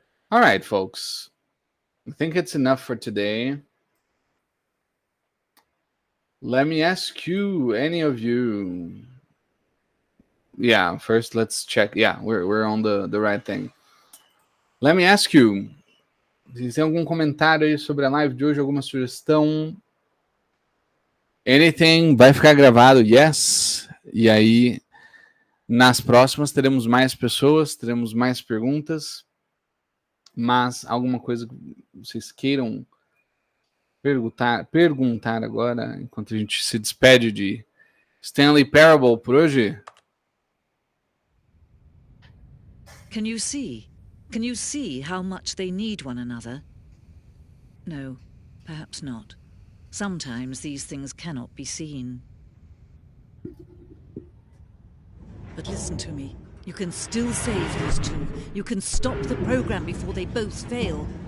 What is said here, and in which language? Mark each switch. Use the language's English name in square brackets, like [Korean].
[English] All right, folks. I think it's enough for today. Let me ask you, any of you. Yeah, first let's check. Yeah, we're on the right thing. Let me ask you. [Portuguese] Se tem algum comentário aí sobre a live de hoje, alguma sugestão? [English] Anything? [Portuguese] Vai ficar gravado? [English] Yes. [Portuguese] E aí, nas próximas teremos mais pessoas, teremos mais perguntas. Mas alguma coisa que vocês queiram perguntar agora, enquanto a gente se despede de Stanley Parable por hoje? [English] Can you see? Can you see how much they need one another? No, perhaps not. Sometimes these things cannot be seen. But listen to me. You can still save these two. You can stop the program before they both fail.